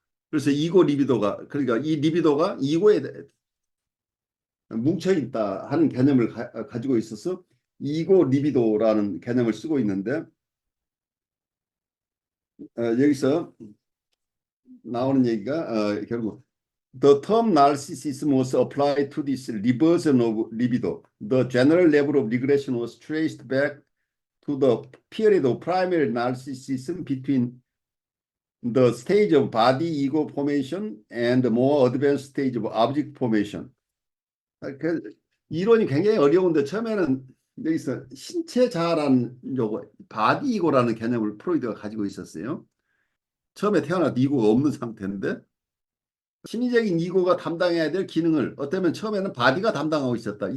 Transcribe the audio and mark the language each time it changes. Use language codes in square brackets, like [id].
[ko] 그래서 이고 리비도가 그러니까 이 리비도가 이고에 뭉쳐 있다 하는 개념을 가지고 있어서 이고 리비도라는 개념을 쓰고 있는데 여기서 나오는 얘기가 결국 [en] The term narcissism was applied to this reversion of libido. The general level of regression was traced back to the period of primary narcissism between the stage of body ego formation and the more advanced stage of object formation. [ko] 그 이론이 굉장히 어려운데 처음에는 여기서 신체 자아라는 요거 바디 이고라는 개념을 프로이드가 가지고 있었어요. 처음에 태어나도 이고가 없는 상태인데 심리적인 이고가 담당해야 될 기능을 어쩌면 처음에는 바디가 담당하고 있었다.